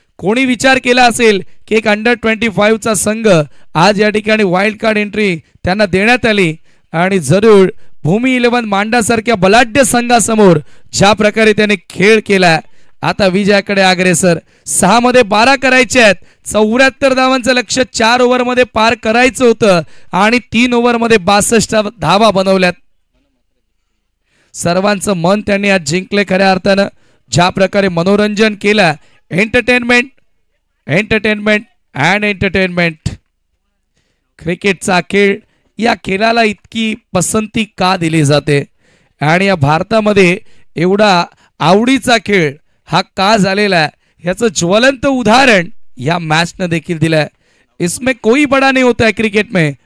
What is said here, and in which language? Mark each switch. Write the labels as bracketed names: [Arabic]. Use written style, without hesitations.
[Marathi] कोणी विचार केला असेल की एक अंडर-25चा संघ आज या ठिकाणी वाईल्ड कार्ड एंट्री त्यांना देण्यात आली आणि जरूर भूमी 11 मांडासारख्या बलाढ्य संघासमोर ज्या प्रकारे त्याने खेळ केला. आता विजयाकडे अग्रेसर. 6 मध्ये 12 करायचे आहेत. 74 धावांचं लक्ष्य 4 ओव्हरमध्ये पार करायचं होतं आणि 3 ओव्हरमध्ये 62 धावा बनवल्यात. सर्वांचं मन त्यांनी आज जिंकले खऱ्या अर्थानं. ज्या प्रकारे मनोरंजन केलं, [English] Entertainment entertainment and entertainment. [Marathi] क्रिकेटचा खेळ, या खेळाला इतकी पसंती का दिली जाते आणि या भारतामध्ये एवढा आवडीचा खेळ हा का झालेला आहे याचं ज्वलंत उदाहरण या मॅचनं देखील दिलंय. [Hindi] इसमें कोई बड़ा नहीं होता है क्रिकेट में,